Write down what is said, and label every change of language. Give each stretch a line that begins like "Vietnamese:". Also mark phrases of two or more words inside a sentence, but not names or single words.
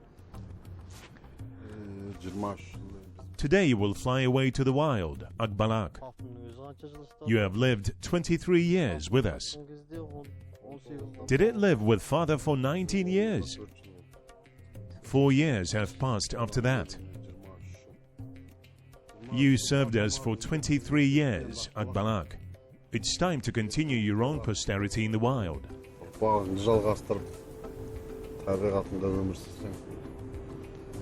Kazakh: 23 жыл.
English: Today you will fly away to the wild, Akbalak. You have lived 23 years with us. Did it live with father for 19 years? 4 years have passed after that. You served us for 23 years, Akbalak. It's time to continue your own posterity in the wild.
Kazakh: Ұрпағыңды жалғастырып, табиғатында өмір сүрсең,